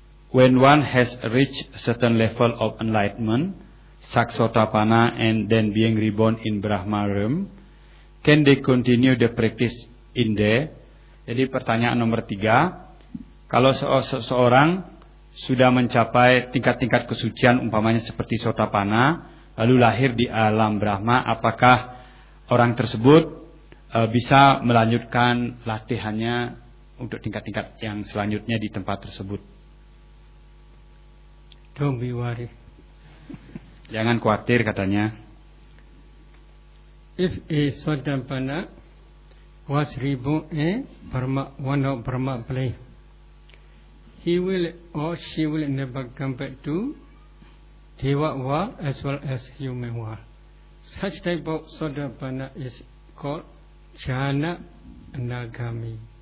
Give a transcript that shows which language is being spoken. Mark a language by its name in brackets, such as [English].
[English] When one has reached a certain level of enlightenment, Saksotapanna, and then being reborn in Brahma realm, can they continue the practice in there? [Indonesian] Jadi pertanyaan nomor 3. Kalau seseorang sudah mencapai tingkat-tingkat kesucian umpamanya seperti Sotapanna, lalu lahir di alam Brahma, apakah orang tersebut bisa melanjutkan latihannya untuk tingkat-tingkat yang selanjutnya di tempat tersebut? [English] Don't be worried. [Indonesian] Jangan khawatir katanya. [English] If a Sotapanna was reborn in Brahma, one of Brahma plane, he will or she will never come back to Deva world as well as human world. Such type of Sotapanna is called Jhana Anagami.